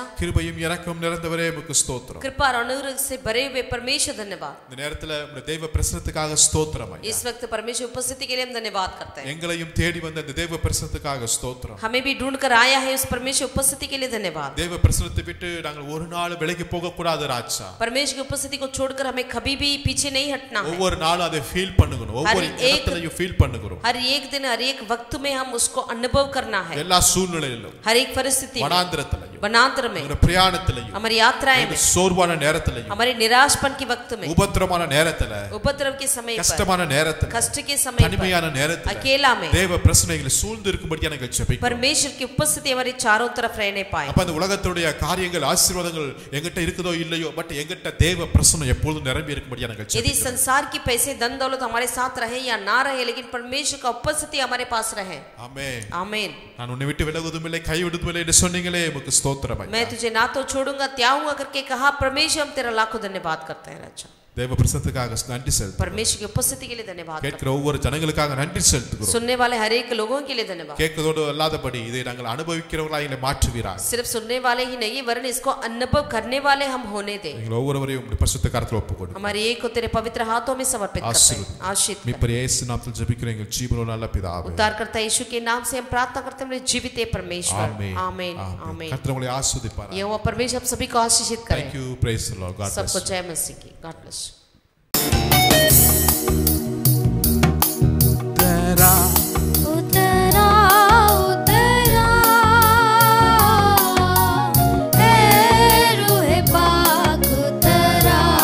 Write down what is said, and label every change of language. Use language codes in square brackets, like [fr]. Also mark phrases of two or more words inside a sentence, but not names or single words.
[ta] கிருபையும் இரக்கமும் நிறைந்தவரே உமக்கு ஸ்தோத்திரம். [hi] कृपा और अनुग्रह से भरे हुए परमेश्वर धन्यवाद. [ta] இந்த நேரத்துல உம்முடைய தேவ பிரசன்னத்துக்காக ஸ்தோத்திரம் ஐயா. [hi] इस वक्त परमेश्वर उपस्थिति के लिए हम धन्यवाद करते हैं. [ta] எங்களையும் தேடி வந்த இந்த தேவ பிரசன்னத்துக்காக ஸ்தோத்திரம். [hi] हमें भी ढूंढ कर आया है, उस परमेश्वर उपस्थिति के लिए धन्यवाद. [ta] தேவ பிரசன்னத்தை விட்டு நாங்கள் ஒரு நாள் விலகி போக கூடாது ராஜா. [hi] परमेश्वर की उपस्थिति को छोड़कर हमें कभी भी पीछे नहीं हटना है. [ta] ஒவ்வொரு நாளும் அதை ஃபீல் பண்ணுகிறோம், ஒவ்வொரு இடத்துலயும் ஃபீல் பண்ணுகிறோம். [hi] हर एक दिन हर एक वक्त में हम उसको अनुभव करना है [ta] எல்லா சூழ்நிலையிலும் [hi] हर एक परिस्थिति में [ta] வனாந்திரத்திலையும் [hi] वनांतर में [ta] எங்களுடைய பிரயாணத்திலையும் [hi] हमारी यात्राएं में [ta] எங்களுடைய சோர்வான நேரத்திலையும் [hi] हमारे निराशपन के वक्त में [ta] உபத்திரமான நேரத்துல [hi] उपद्रव के समय पर [ta] கஷ்டமான நேரத்துல [hi] कष्ट के समय पर [ta] தனிமையான நேரத்துல [hi] अकेला में [ta] தேவ பிரச்சனைகளை சூழ்ந்து இருக்கும்படியா நாங்கள் ஜெபிக்கிறோம் [hi] परमेश्वर की उपस्थिति हमारे चारों तरफ रहने पाए [ta] அப்ப அந்த உலகத்துடைய காரியங்கள் ஆசீர்வாதங்கள் எங்கிட்ட இருக்குதோ இல்லையோ பட் எங்கிட்ட தேவ பிரசன்னம் எப்பொழுதும் நிரம்பி இருக்கும்படியா நாங்கள் [hi] यदि [ta] ஜெபிக்கிறோம் [hi] संसार की पैसे धन दौलत हमारे साथ रहे या ना रहे लेकिन परमेश्वर का उपस्थिति हमारे पास रहे [ta] ஆமென் [hi] आमीन [ta] நான் உன்னை விட்டு விலகுவதும் இல்லை கைவிடுவதும் இல்லை என்று சொன்னீங்களே உமக்கு ஸ்தோத்திரம் ஐயா [hi] मैं तुझे ना तो छोड़ूंगा त्यागूंगा करके कहा परमेश्वर हम तेरा लाखों धन्यवाद करते हैं राजा [ta] தேவ பிரசன்னத்துக்காக நன்றி செலுத்துகிறோம் [hi] परमेश्वर की उपस्थिति के लिए धन्यवाद [ta] கேட்கிற ஒவ்வொரு ஜனங்களுக்காக நன்றி செலுத்துகிறோம் [hi] सुनने वाले हर एक लोगों के लिए धन्यवाद [ta] கேட்கிறதோடு அல்லாதபடி இதை நாங்கள் அனுபவிக்கிறவர்களாக எங்களை மாற்றுவீராக [hi] सिर्फ सुनने वाले ही नहीं वरन इसको अनुभव करने वाले हम होने दे [ta] எங்கள் ஒவ்வொருவரையும் உம்முடைய பரிசுத்த கரத்தில் ஒப்புக்கொடுக்கிறோம் [hi] हमारे एक को तेरे पवित्र हाथों में समर्पित करते हैं आशीष [ta] மீட்பர் இயேசு நாமத்தில் ஜெபிக்கிறேன் எங்கள் ஜீவனுள்ள நல்ல பிதாவே [hi] उद्धारकर्ता यीशु के नाम से हम प्रार्थना करते हैं मेरे जीवित परमेश्वर [ta] ஆமென் [hi] आमीन आमीन [ta] கர்த்தர் உங்களை ஆசீர்வதிப்பாராக [hi] यहोवा परमेश्वर आप सभी को आशीषित करे [en] Thank you, praise the Lord. God bless [hi] सबको [en] you. [hi] जय मसीह की [en] God bless [hi] उतरा उतरा ए रूहे पाक उतरा